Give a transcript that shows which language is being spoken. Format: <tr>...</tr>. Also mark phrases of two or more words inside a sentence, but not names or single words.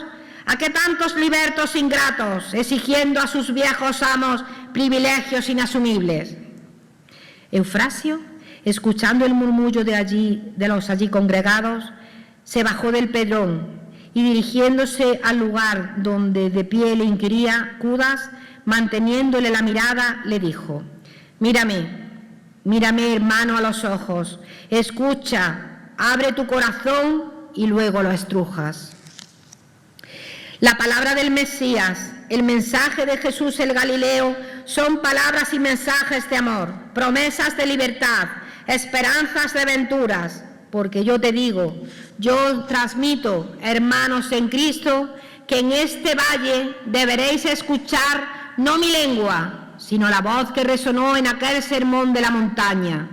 <es>¿A qué tantos libertos ingratos, exigiendo a sus viejos amos privilegios inasumibles? Eufrasio, escuchando el murmullo de los allí congregados, se bajó del pedrón y, dirigiéndose al lugar donde de pie le inquiría Cudas, manteniéndole la mirada, le dijo: mírame, hermano, a los ojos, escucha, abre tu corazón y luego lo estrujas. La palabra del Mesías, el mensaje de Jesús el Galileo, son palabras y mensajes de amor, promesas de libertad, esperanzas de venturas, porque yo te digo, yo transmito, hermanos en Cristo, que en este valle deberéis escuchar no mi lengua, sino la voz que resonó en aquel sermón de la montaña.</es>